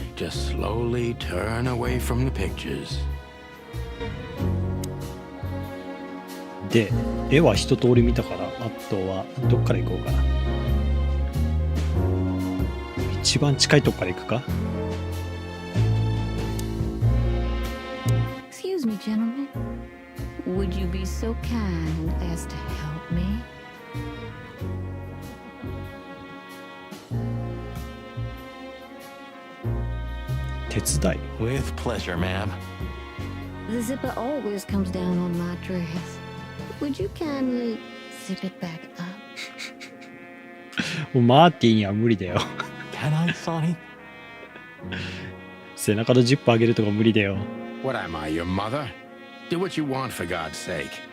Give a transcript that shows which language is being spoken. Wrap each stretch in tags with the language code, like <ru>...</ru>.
<en>Just slowly turn away from the pictures.</en> <ja>で、絵は一通り見たから、あとはどっから行こうかな。一番近いとこから行くか。</ja> <en>Excuse me, gentlemen. Would you be so kind as to help me?</en> <ja>手伝い。</ja> <en>With pleasure, ma'am. The zipper always comes down on my dress. Would you kindly zip it back up?</en> <ja>もうマーティには無理だよ。</ja> <en>Can I, Sonny?</en> <ja>背中のジップ上げるとか無理だよ。</ja> <en>What am I, your mother? Do what you want, for God's sake.</en>